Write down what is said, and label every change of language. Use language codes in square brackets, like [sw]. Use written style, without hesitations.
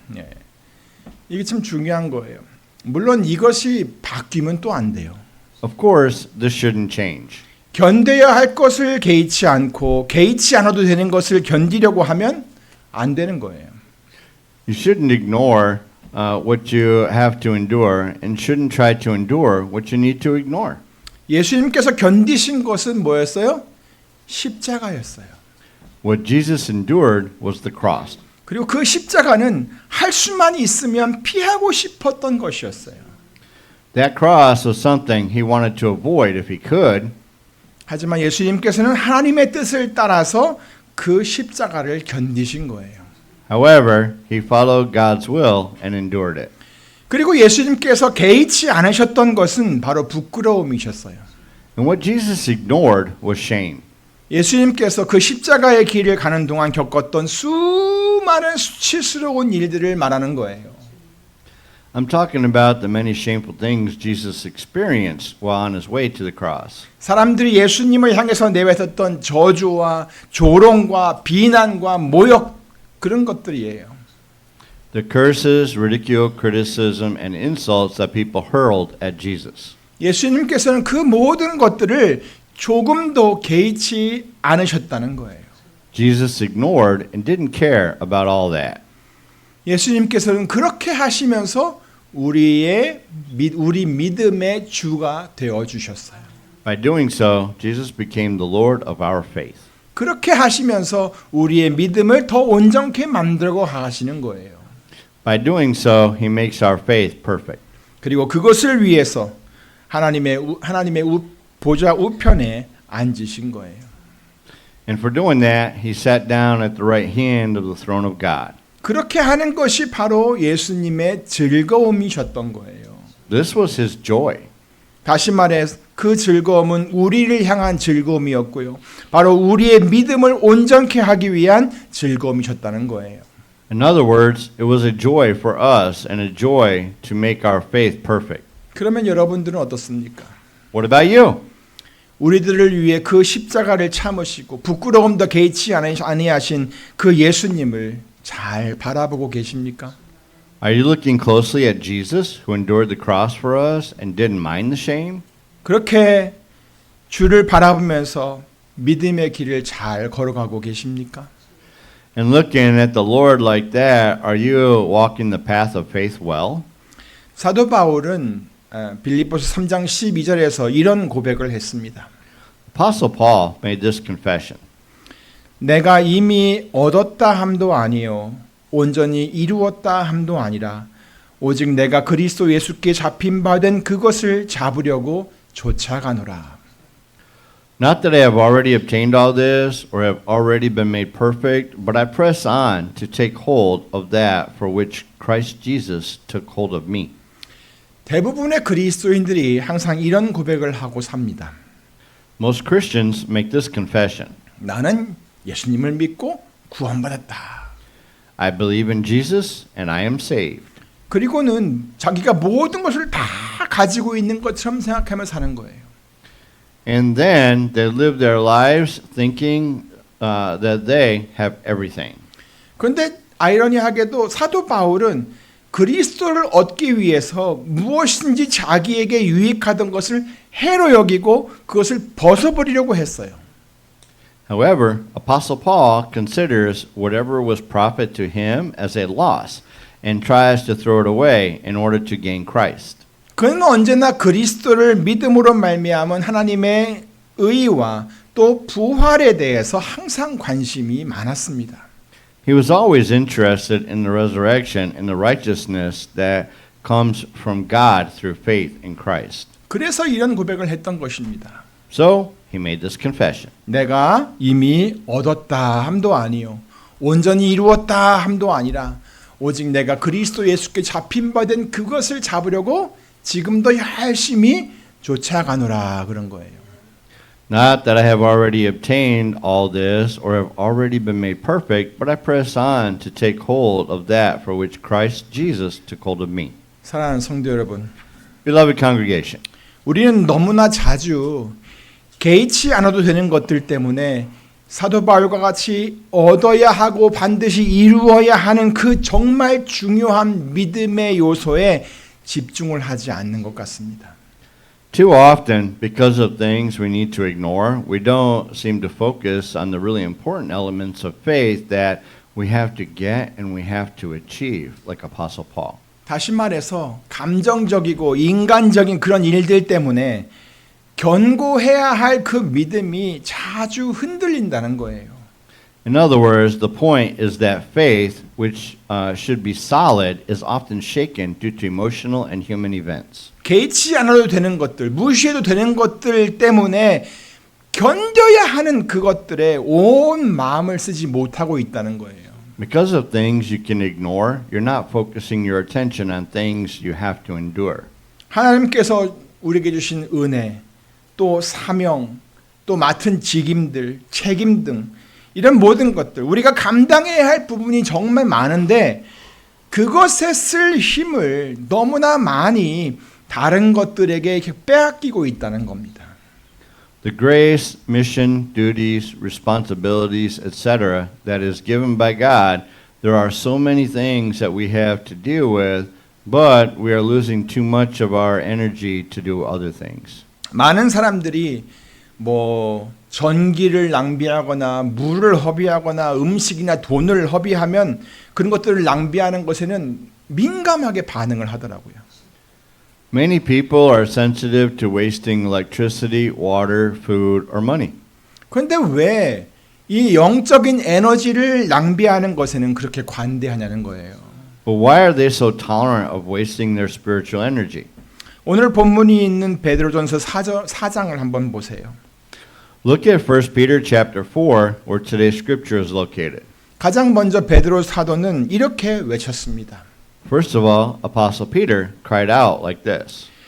[ko] 예. 이게 참 중요한 거예요. 물론 이것이 바뀌면 또 안 돼요. [en] Of course, this shouldn't change. [ko] 견뎌야 할 것을 개의치 않고 개의치 않아도 되는 것을 견디려고 하면 안 되는 거예요. [en] You shouldn't ignore what you have to endure and shouldn't try to endure what you need to ignore. [ko] 예수님께서 견디신 것은 뭐였어요? 십자가였어요. [en] What Jesus endured was the cross. [ko] 그리고 그 십자가는 할 수만 있으면 피하고 싶었던 것이었어요. [en] That cross was something he wanted to avoid if he could. [ko] 하지만 예수님께서는 하나님의 뜻을 따라서 그 십자가를 견디신 거예요. [en] However, he followed God's will and endured it. [ko] 그리고 예수님께서 개의치 않으셨던 것은 바로 부끄러움이셨어요. [en] And what Jesus ignored was shame. [ko] 예수님께서 그 십자가의 길을 가는 동안 겪었던 수많은 수치스러운 일들을 말하는 거예요. [en] I'm talking about the many shameful things Jesus experienced while on his way to the cross. [ko] 사람들이 예수님을 향해서 내뱉었던 저주와 조롱과 비난과 모욕 그런 것들이에요. [en] The curses, ridicule, criticism, and insults that people hurled at Jesus. [ko] 예수님께서는 그 모든 것들을 조금도 개의치 않으셨다는 거예요. [en] Jesus ignored and didn't care about all that. [ko] 예수님께서는 그렇게 하시면서 우리 믿음의 주가 되어 주셨어요. [en] By doing so, Jesus became the Lord of our faith. [ko] 그렇게 하시면서 우리의 믿음을 더 온전케 만들고 하시는 거예요. [en] By doing so, he makes our faith perfect. [ko] 그리고 그것을 위해서 하나님의 보좌 우편에 앉으신 거예요. [en] And for doing that, he sat down at the right hand of the throne of God. [ko] 그렇게 하는 것이 바로 예수님의 즐거움이셨던 거예요. [en] This was his joy. [ko] 다시 말해 그 즐거움은 우리를 향한 즐거움이었고요. 바로 우리의 믿음을 온전케 하기 위한 즐거움이셨다는 거예요. [en] In other words, it was a joy for us and a joy to make our faith perfect. [ko] 그러면 여러분들은 어떻습니까? [en] What about you? [ko] 우리들을 위해 그 십자가를 참으시고 부끄러움도 개의치 아니하신 그 예수님을 잘 바라보고 계십니까? [en] Are you looking closely at Jesus who endured the cross for us and didn't mind the shame? [ko] 그렇게 주를 바라보면서 믿음의 길을 잘 걸어가고 계십니까? [en] And looking at the Lord like that, are you walking the path of faith well? [ko] 사도 바울은 빌립보서 3장 12절에서 이런 고백을 했습니다. [en] Apostle Paul made this confession. [ko] 내가 이미 얻었다 함도 아니요 온전히 이루었다 함도 아니라 오직 내가 그리스도 예수께 잡힌 바 된 그것을 잡으려고 쫓아가노라. [en] Not that I have already obtained all this or have already been made perfect, but I press on to take hold of that for which Christ Jesus took hold of me. [ko] 대부분의 그리스도인들이 항상 이런 고백을 하고 삽니다. [en] Most Christians make this confession. [ko] 나는 예수님을 믿고 구원받았다. [en] I believe in Jesus and I am saved. [ko] 그리고는 자기가 모든 것을 다 가지고 있는 것처럼 생각하며 사는 거예요. [en] And then they live their lives thinking that they have everything. [ko] 그런데 아이러니하게도 사도 바울은 그리스도를 얻기 위해서 무엇인지 자기에게 유익하던 것을 해로 여기고 그것을 벗어버리려고 했어요. [en] However, Apostle Paul considers whatever was profit to him as a loss and tries to throw it away in order to gain Christ. [ko] 그는 언제나 그리스도를 믿음으로 말미암은 하나님의 의와 또 부활에 대해서 항상 관심이 많았습니다. [en] He was always interested in the resurrection and the righteousness that comes from God through faith in Christ. [ko] 그래서 이런 고백을 했던 것입니다. [en] So, he made this confession. [ko] 내가 이미 얻었다 함도 아니요 온전히 이루었다 함도 아니라 오직 내가 그리스도 예수께 잡힌 바 된 그것을 잡으려고 지금도 열심히 쫓아가노라 그런 거예요. [en] Not that I have already obtained all this or have already been made perfect, but I press on to take hold of that for which Christ Jesus took hold of me. [ko] 사랑하는 성도 여러분, [en] Beloved congregation, [ko] 우리는 너무나 자주 개의치 않아도 되는 것들 때문에 사도 바울과 같이 얻어야 하고 반드시 이루어야 하는 그 정말 중요한 믿음의 요소에 집중을 하지 않는 것 같습니다. [en] too often, because of things we need to ignore, we don't seem to focus on the really important elements of faith that we have to get and we have to achieve, like Apostle Paul. [ko] 다시 말해서 감정적이고 인간적인 그런 일들 때문에 견고해야 할 그 믿음이 자주 흔들린다는 거예요. [en] In other words, the point is that faith, which should be solid, is often shaken due to emotional and human events. [ko] 개의치 않아도 되는 것들, 무시해도 되는 것들 때문에 견뎌야 하는 그것들에 온 마음을 쓰지 못하고 있다는 거예요. [en] Because of things you can ignore, you're not focusing your attention on things you have to endure. [ko] 하나님께서 우리에게 주신 은혜, 또 사명, 또 맡은 직임들, 책임 등 이런 모든 것들 우리가 감당해야 할 부분이 정말 많은데 그것에 쓸 힘을 너무나 많이 다른 것들에게 이렇게 빼앗기고 있다는 겁니다. [en] The grace, mission, duties, responsibilities, etc., that is given by God, there are so many things that we have to deal with, but we are losing too much of our energy to do other things. [ko] 많은 사람들이 뭐 전기를 낭비하거나 물을 허비하거나 음식이나 돈을 허비하면 그런 것들을 낭비하는 것에는 민감하게 반응을 하더라고요. [en] Many people are sensitive to wasting electricity, water, food, or money. [ko] 그런데 왜 이 영적인 에너지를 낭비하는 것에는 그렇게 관대하냐는 거예요. [en] But why are they so tolerant of wasting their spiritual energy? [ko] 오늘 본문이 있는 베드로전서 4장을 한번 보세요. [en] Look at 1 Peter chapter 4, where today's scripture is located. [ko] 가장 먼저 베드로 사도는 이렇게 외쳤습니다. [en] First of all, Apostle Peter cried out like this.